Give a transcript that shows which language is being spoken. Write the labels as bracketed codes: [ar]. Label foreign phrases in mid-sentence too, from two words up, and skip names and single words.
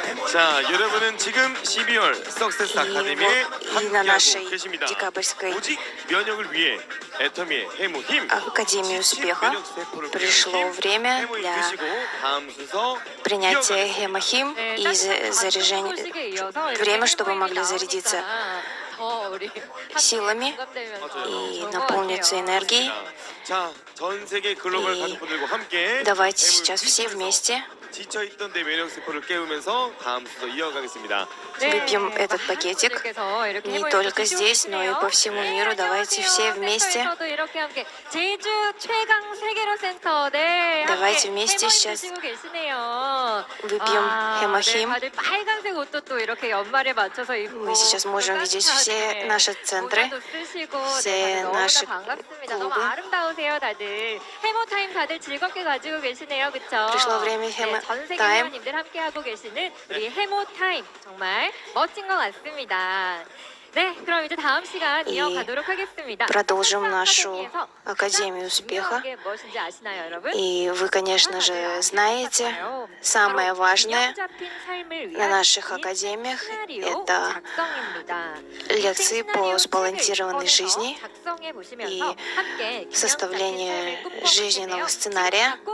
[ko] 자, 여러분은 지금 12월 석세스 아카데미에 함께하고 계십니다. 오직 면역을 위해 애터미의 해무 힘. [ru] Академии успеха пришло время для принятия хемохим и заряжения, время, чтобы могли зарядиться силами и наполниться энергией. И давайте сейчас все вместе [ko] 지쳐있던 내 면역 세포를 깨우면서 다음 순서 이어가겠습니다. [ru] выпьем этот пакетик не только здесь, но и по всему миру. Давайте все вместе. Давайте вместе сейчас выпьем хемохим. Мы сейчас можем видеть все наши центры, все наши клубы. Пришло время хемотайм. [ko] 전 세계 회원님들 함께하고 계시는 우리 해모타임 정말 멋진 것 같습니다. 네, 그럼 이제 다음 시간 이어가도록 하겠습니다. [ru] Продолжим нашу Академию успеха. И вы, конечно же, знаете, самое важное на наших академиях — это лекции по сбалансированной жизни и составление жизненного сценария.